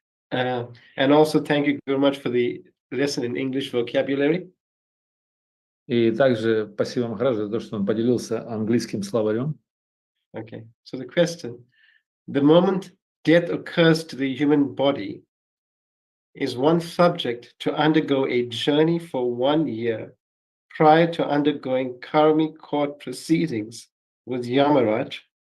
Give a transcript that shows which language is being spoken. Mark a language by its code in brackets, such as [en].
[en] And also thank you very much for the lesson in English vocabulary. [ru] И также спасибо Махараджу за то, что он поделился английским словарем. [en] Okay, so the question: the moment death occurs to the human body, is one subject to undergo a journey for 1 year prior to undergoing karmic court proceedings with Yamaraj,